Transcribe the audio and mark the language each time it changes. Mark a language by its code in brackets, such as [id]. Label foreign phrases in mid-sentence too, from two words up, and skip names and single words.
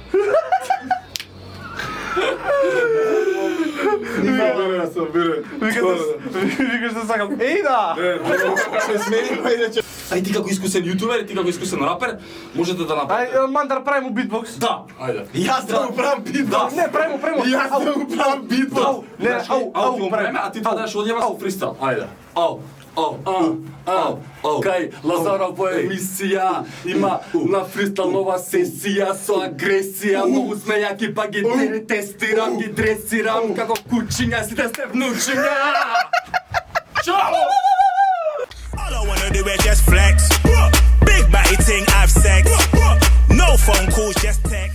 [mk] Викаш да сакам. Еј да! Се сменихме иначе. Ај ти како искусен јутубер и ти како искусен рапер, можете да направите. Ај, Мандар, прави му битбокс. Да, ајде. Јас да му правам битбокс. Не, прави му. Јас да му правам битбокс. Не, Значи, ау, ти му време, а ти тоа дадеш одјава со фристайл. Ајде. Ау. Кај Лазарова емисија има на фристајл нова сесија, со агресија, многу смејаки па ги тестирам, ги дресирам, како кучиња си да сте внучиња. Čao! [en] All I wanna do is just flex. Big body thing, have sex. No phone calls, just